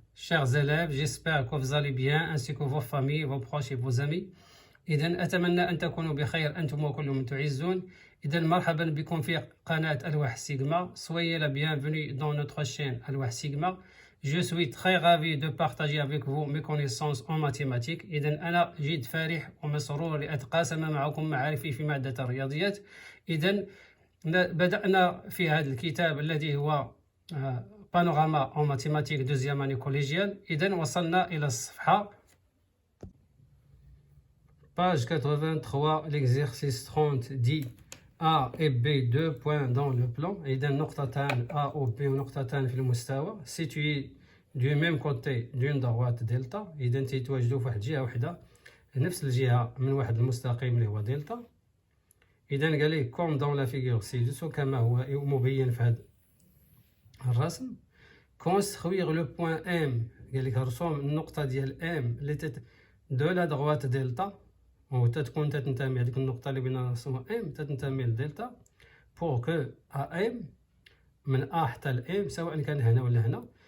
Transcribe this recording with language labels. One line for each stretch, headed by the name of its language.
French: Chers élèves, j'espère que vous allez bien ainsi que vos familles, vos proches et vos amis.
Arabic: إذن أتمنى أن تكونوا بخير أنتم وكل من تعزون. إذن مرحبا بكم في قناة الواح سيغما.
French: Soyez la bienvenue dans notre chaîne الواح سيغما. Je suis très ravi de partager avec vous mes connaissances en mathématiques.
Arabic: إذن أنا جد فرح ومسرور لأتقاسم معكم معارفي في مادة الرياضيات. إذن بدأنا في هذا الكتاب الذي هو بانوراما
French: en mathématiques deuxième année collégiale.
Arabic: إذن وصلنا إلى الصفحة
French: page 83, l'exercice 30 dit A et B, 2 points dans le plan.
Arabic: إذن نقطتان A و B ونقطتان في المستوى
French: situés du même côté d'une droite
Arabic: دلتا. إذن تيتواجدوا في واحد الجهة وحدة نفس الجهة من واحد المستقيم اللي هو دلتا. إذن قال لك
French: comme dans la figure ci-dessous
Arabic: كما هو مبين في هذا الرسم.
French: construire le point M
Arabic: قال لك رسوم النقطة ديال M اللي de la droite دلتا وتتكون تنتمي هذيك النقطة اللي بغينا نرسمها M تنتمي لدلتا
French: pour que AM
Arabic: من A حتى ل M سواء كان هنا ولا هنا.